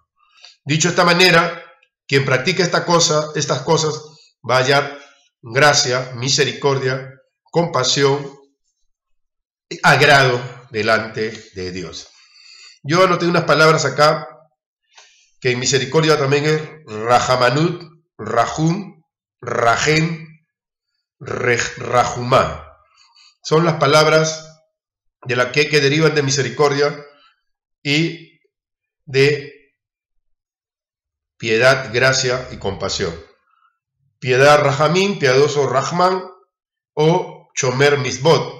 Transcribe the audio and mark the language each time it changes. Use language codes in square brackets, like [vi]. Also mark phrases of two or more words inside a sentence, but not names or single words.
[es] Dicho de esta manera, quien practica estas cosas va a hallar gracia, misericordia, compasión y agrado delante de Dios. Yo anoté unas palabras acá, que en misericordia también es [he] רחמנות, רחום, רחם, רחומה. [es] Son las palabras de la que derivan de misericordia y de piedad, gracia y compasión. Piedad, rahamín, piadoso, rahman, o [he] שומר מצוות.